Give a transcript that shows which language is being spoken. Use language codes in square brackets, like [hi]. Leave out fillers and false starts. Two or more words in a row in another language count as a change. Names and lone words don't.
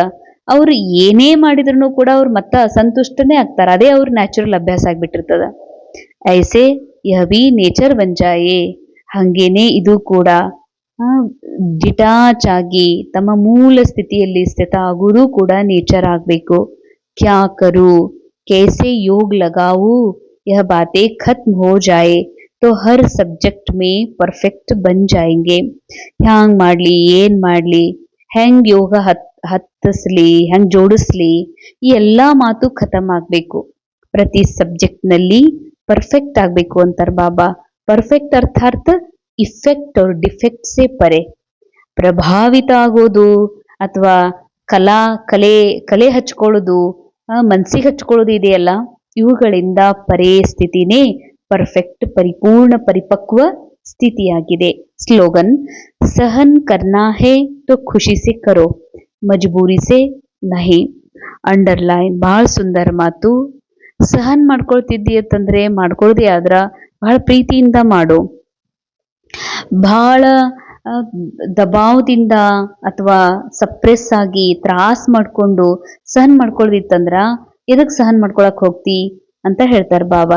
[kn] ಅವ್ರು ಏನೇ ಮಾಡಿದ್ರು ಕೂಡ ಅವ್ರು ಮತ್ತೆ ಅಸಂತುಷ್ಟನೇ ಆಗ್ತಾರ. ಅದೇ ಅವ್ರ ನ್ಯಾಚುರಲ್ ಅಭ್ಯಾಸ ಆಗ್ಬಿಟ್ಟಿರ್ತದ. [hi] ऐसे यह भी नेचर बन जाए. [kn] ಹಂಗೇನೆ ಇದು ಕೂಡ ಡಿಟಾಚ್ ಆಗಿ ತಮ್ಮ ಮೂಲ ಸ್ಥಿತಿಯಲ್ಲಿ ಸ್ಥಿತ ಆಗುವುದು ಕೂಡ ನೇಚರ್ ಆಗಬೇಕು. [hi] क्या करूँ, कैसे योग लगाऊ, यह बातें खत्म हो जाए तो हर सब्जेक्ट में परफेक्ट बन जाएंगे. [kn] ಹ್ಯಾಂಗ್ ಮಾಡ್ಲಿ, ಏನ್ ಮಾಡ್ಲಿ, ಹೆಂಗ್ ಯೋಗ ಹತ್ತಿಸ್ಲಿ, ಹೆಂಗ್ ಜೋಡಿಸ್ಲಿ, ಈ ಎಲ್ಲಾ ಮಾತು ಖತಮ್ ಆಗ್ಬೇಕು. ಪ್ರತಿ ಸಬ್ಜೆಕ್ಟ್ ನಲ್ಲಿ ಪರ್ಫೆಕ್ಟ್ ಆಗ್ಬೇಕು ಅಂತಾರ ಬಾಬಾ. [hi] परफेक्ट अर्थात इफेक्ट और डिफेक्ट से परे. [kn] ಪ್ರಭಾವಿತ ಆಗೋದು ಅಥವಾ ಕಲೆ ಕಲೆ ಹಚ್ಕೊಳ್ಳೋದು, ಮನ್ಸಿಗೆ ಹಚ್ಕೊಳ್ಳೋದು ಇದೆಯಲ್ಲ, ಇವುಗಳಿಂದ ಪರೇ ಸ್ಥಿತಿನೇ ಪರ್ಫೆಕ್ಟ್, ಪರಿಪೂರ್ಣ, ಪರಿಪಕ್ವ ಸ್ಥಿತಿಯಾಗಿದೆ. ಸ್ಲೋಗನ್: [hi] सहन करना है तो खुशी से करो, मजबूरी से नहीं. [kn] ಅಂಡರ್ಲೈನ್. ಬಹಳ ಸುಂದರ ಮಾತು. ಸಹನ್ ಮಾಡ್ಕೊಳ್ತಿದ್ದಿ ಅಂತಂದ್ರೆ ಮಾಡ್ಕೊಳ್ದೆ ಆದ್ರ ಬಹಳ ಪ್ರೀತಿಯಿಂದ ಮಾಡು. ಬಹಳ ದಬಾವದಿಂದ ಅಥವಾ ಸಪ್ರೆಸ್ ಆಗಿ ತ್ರಾಸ್ ಮಾಡ್ಕೊಂಡು ಸಹನ್ ಮಾಡ್ಕೊಳ್ದಿತ್ತಂದ್ರ ಎದಕ್ ಸಹನ್ ಮಾಡ್ಕೊಳಕ್ ಹೋಗ್ತಿ ಅಂತ ಹೇಳ್ತಾರ ಬಾಬಾ.